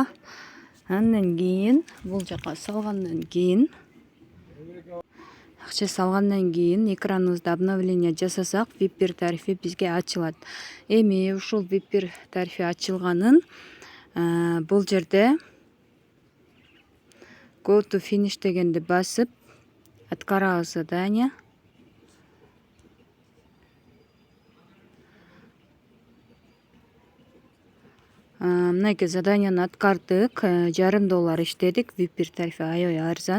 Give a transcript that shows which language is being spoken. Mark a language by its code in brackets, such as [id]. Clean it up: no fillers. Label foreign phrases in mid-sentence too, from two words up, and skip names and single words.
[ky] Андан кийин бул жака салгандан кийин акча салгандан кийин экраныбызда обновление жасасак VIP 1 тарифи бизге ачылат. Эми ушул VIP 1 тарифи ачылганын бул жерде [en] Go to finish [ky] дегенди басып аткарабыз задание. Мынакей заданияны аткардык. $1,5 иштедик. VIP 1 тарифи аябай арзан.